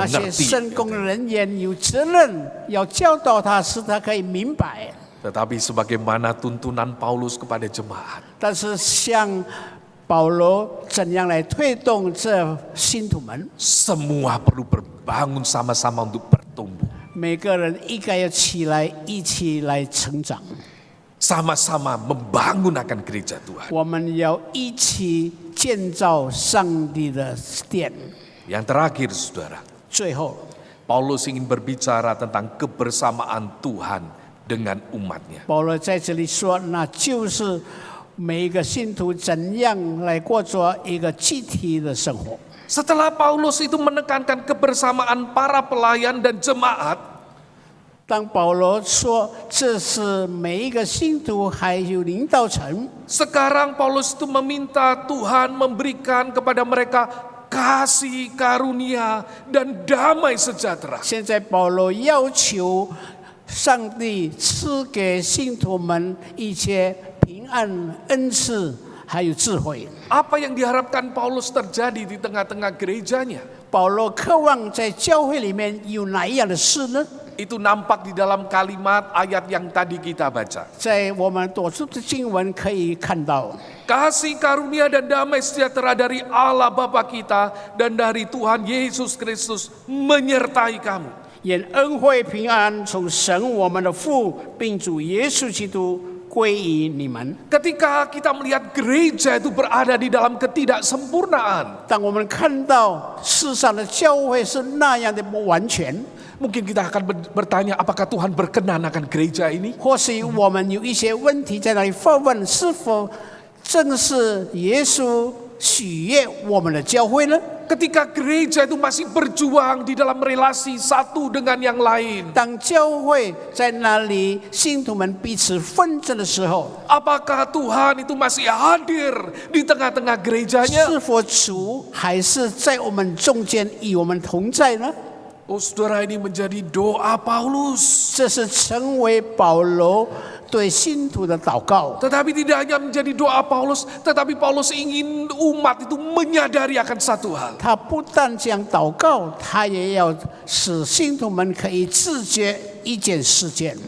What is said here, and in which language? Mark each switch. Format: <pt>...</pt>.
<zh>那些</zh> <id>ngerti.</id> <zh>圣工的人员有责任要教导他，使他可以明白。</zh> <id>Tetapi sebagaimana tuntunan Paulus kepada jemaat,</id> <zh>但是像保罗怎样来推动这信徒们？</zh> <id>semua perlu berbangun sama-sama untuk bertumbuh.</id> <zh>每个人应该要起来，一起来成长。</zh> <id>Sama-sama membangun akan gereja Tuhan.</id> <zh>我们要一起建造上帝的殿。</zh> <id>Yang terakhir saudara,</id> <zh>最后，</zh> <id>Paulus ingin berbicara tentang kebersamaan Tuhan dengan umatnya.</id> <zh>保罗在这里说，那就是每一个信徒怎样来过着一个集体的生活。</zh> <id>Setelah Paulus itu menekankan kebersamaan para pelayan dan jemaat,</id> <zh>当保罗说这是每一个信徒还有领导层，</zh> <id>sekarang Paulus itu meminta Tuhan memberikan kepada mereka kasih karunia dan damai sejahtera.</id> <zh>现在保罗要求上帝赐给信徒们一些平安、恩赐，还有智慧。</zh> <id>Apa yang diharapkan Paulus terjadi di tengah-tengah gerejanya?</id> <zh>保罗渴望在教会里面有哪一样的事呢？</zh> <id>Itu nampak di dalam kalimat ayat yang tadi kita baca.</id> <zh>在我们读出的经文可以看到，</zh> <id>Kasih karunia dan damai sejahtera dari Allah Bapa kita dan dari Tuhan Yesus Kristus menyertai kamu.</id> <zh>愿恩惠平安从神我们的父，并主耶稣基督归于你们。</zh> <id>Ketika kita melihat gereja itu berada di dalam ketidaksempurnaan,</id> <zh>当我们看到世上的教会是那样的不完全，</zh> <id>mungkin kita akan bertanya apakah Tuhan berkenan akan gereja ini?</id> <zh>或许我们有一些问题在那里发问：是否正是耶稣喜悦我们的教会呢？</zh> <id>Ketika gereja itu masih berjuang di dalam relasi satu dengan yang lain,</id> <zh>当教会在那里信徒们彼此纷争的时候，</zh> <id>apakah Tuhan itu masih hadir di tengah-tengah gerejanya?</id> <zh>是否主还是在我们中间与我们同在呢？</zh> <id>Oh saudara, ini menjadi doa Paulus.</id> <zh>这是成为保罗对信徒的祷告。</zh> <id>Tetapi tidak hanya menjadi doa Paulus, tetapi Paulus ingin umat itu menyadari akan satu hal.</id> <zh>他不但讲祷告，他也要使信徒们可以自觉一件事件，</zh>